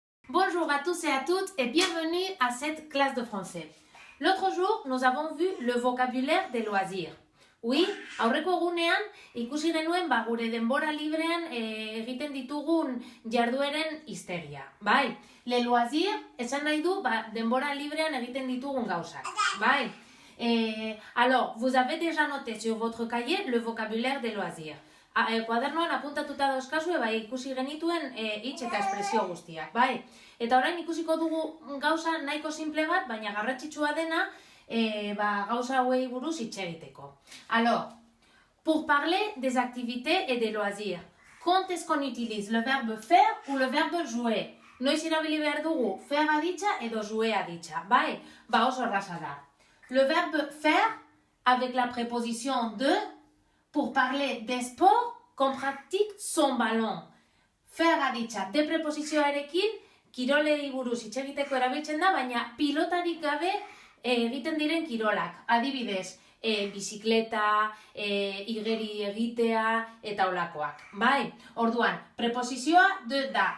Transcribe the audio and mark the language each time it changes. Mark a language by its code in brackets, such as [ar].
[fr] Bonjour à tous et à toutes et bienvenue à cette classe de français. L'autre jour, nous avons vu le vocabulaire des loisirs. [eu] Oui, aurreko egunean ikusi genuen gure denbora librean egiten ditugun jardueren hiztegia. Bai, les loisirs esan nahi du denbora librean egiten ditugun gauzak. Bai. [fr] Alors, vous avez déjà noté sur votre cahier le vocabulaire des loisirs. [eu] Kuadernoan apuntatuta dauzkazue, ikusi genituen hitz eta espresio guztiak, bai. Eta orain ikusiko dugu gauza nahiko simple bat, baina garrantzitsua dena gauza hauei buruz hitz egiteko. [fr] Alors, pour parler des activités et des loisirs, quand est-ce qu'on utilise le verbe faire ou le verbe jouer? [eu] Noiz erabili behar dugu faire aditza edo jouer aditza, bai? Oso erraza da. [fr] Le verbe faire avec la préposition de pour parler des sports qu'on pratique son ballon. [eu] Faire aditza de preposizioarekin kirolei buruz hitz egiteko erabiltzen da, baina pilotarik gabe egiten diren kirolak. Adibidez, bizikleta, igeri egitea eta olakoak. Bai, orduan, preposizioa de da.